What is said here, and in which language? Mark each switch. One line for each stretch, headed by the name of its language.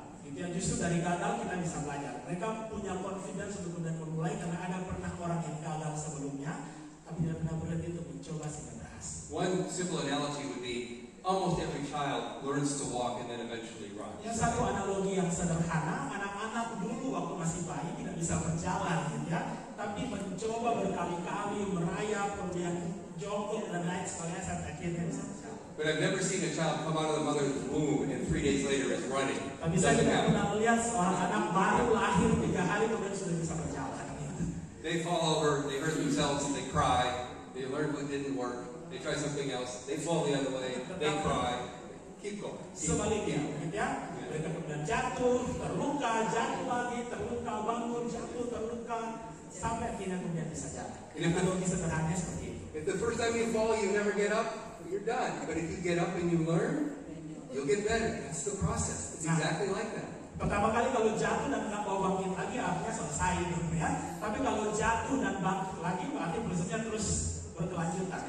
Indonesian: Gitu ya, justru dari gagal kita bisa belajar. Mereka punya confidence untuk kemudian memulai karena ada pernah orang yang gagal sebelumnya, tapi tidak pernah berhenti untuk mencoba sehingga berhasil.
English: One simple analogy would be almost every child learns to walk and then eventually run.
Indonesian: Yang satu analogi yang sederhana, anak-anak dulu waktu masih bayi tidak bisa berjalan, gitu ya, tapi mencoba berkali-kali merayap, kemudian jongkok dan lain sebagainya sampai akhirnya bisa berjalan.
English: But I've never seen a child come out of the mother's womb and 3 days later is running.
Indonesian: Tapi saya tidak pernah melihat seorang anak baru lahir 3 hari kemudian sudah bisa berjalan.
English: They fall over, they hurt themselves, they cry, they learn what didn't work, they try something else, they fall the other way, they cry. Keep going.
Indonesian: Sebaliknya, gitu ya. Mereka kemudian jatuh, terluka, jatuh lagi, terluka, bangun, jatuh, terluka, sampai akhirnya kemudian bisa jalan. Analogi sederhananya seperti itu.
English: If the first time you fall, you never get up, you're done. But if you get up and you learn, you'll get better. That's the process. It's exactly like that.
Indonesian: Pertama kali kalau jatuh dan nggak mau bangkit lagi, artinya selesai, gitu ya. Tapi kalau jatuh dan bangkit lagi, berarti prosesnya terus berkelanjutan.